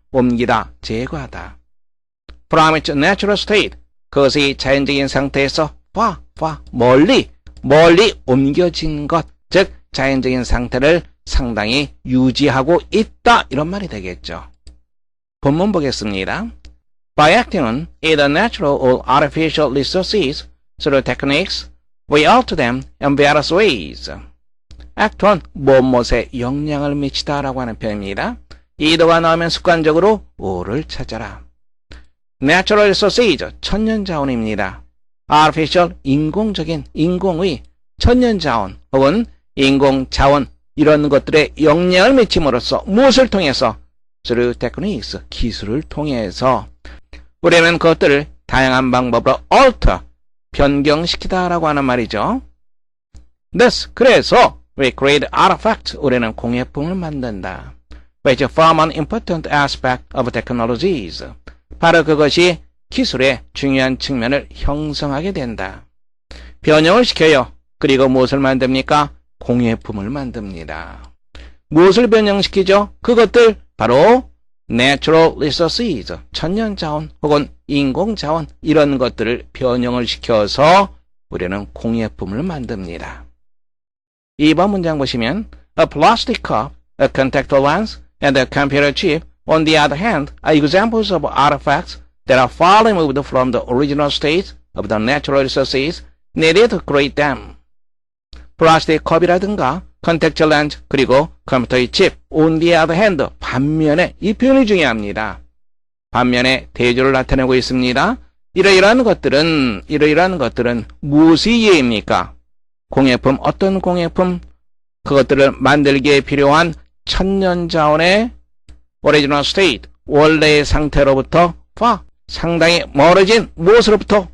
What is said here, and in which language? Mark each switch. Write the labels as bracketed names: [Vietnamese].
[Korean] 옮기다, 제거하다. [English] From its natural state, [Korean] 그것이 자연적인 상태에서 멀리 옮겨진 것, 즉 자연적인 상태를 상당히 유지하고 있다 이런 말이 되겠죠. 본문 보겠습니다. [English] By acting on either natural or artificial resources through techniques, we alter them in various ways. [Korean] act on, 무엇에 영향을 미치다라고 하는 표현입니다. either가 나오면 습관적으로 o를 찾아라. natural resources, 천연자원입니다. artificial, 인공적인, 인공의, 천연자원 혹은 인공자원 이런 것들에 영향을 미침으로써 무엇을 통해서? through techniques, 기술을 통해서 우리는 그것들을 다양한 방법으로 alter, 변경시키다라고 하는 말이죠. Thus, 그래서 [English] we create artifacts, [Korean] 우리는 공예품을 만든다. [English] which form an important aspect of technologies. [Korean] 바로 그것이 기술의 중요한 측면을 형성하게 된다. 변형을 시켜요. 그리고 무엇을 만듭니까? 공예품을 만듭니다. 무엇을 변형시키죠? 그것들 바로 natural resources, 천연자원 혹은 인공자원 이런 것들을 변형을 시켜서 우리는 공예품을 만듭니다. 2번 문장 보시면 [English] A plastic cup, a contactor lens, and a computer chip, on the other hand, are examples of artifacts that are far removed from the original state of the natural resources needed to create them. [Korean] 플라스틱 컵이라든가 컨택트 렌즈 그리고 컴퓨터의 칩, [English] on the other hand, [Korean] 반면에 이 표현이 중요합니다. 반면에 대조를 나타내고 있습니다. 이러이러한 것들은 무엇이 예입니까? 공예품, 어떤 공예품? 그것들을 만들기에 필요한 천년자원의 original state, 원래의 상태로부터 상당히 멀어진 무엇으로부터?